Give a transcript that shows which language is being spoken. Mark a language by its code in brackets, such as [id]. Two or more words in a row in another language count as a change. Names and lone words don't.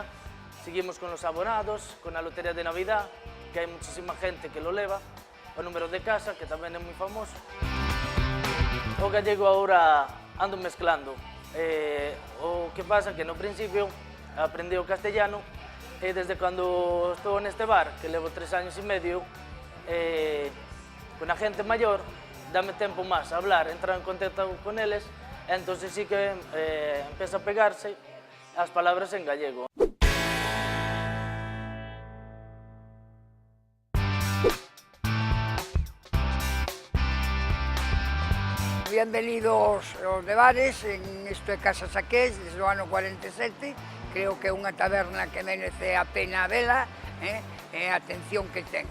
[es] Seguimos con los abonados, con la lotería de Navidad, que hay muchísima gente que lo lleva. [gl] O número de casa, [es] que también es muy famoso. O gallego ahora ando mezclando. [gl] O que pasa que no principio aprendí o castellano e desde cando estou neste bar, que levo 3 años e medio, con a gente maior, dame tempo máis a hablar, entrar en contacto con eles, e entón sí que empeza a pegarse as palabras en gallego. Bienvenidos aos de bares, en isto é Casa Saqués, desde o ano 47, creo que é unha taberna que merece a pena vela, e a atención que ten.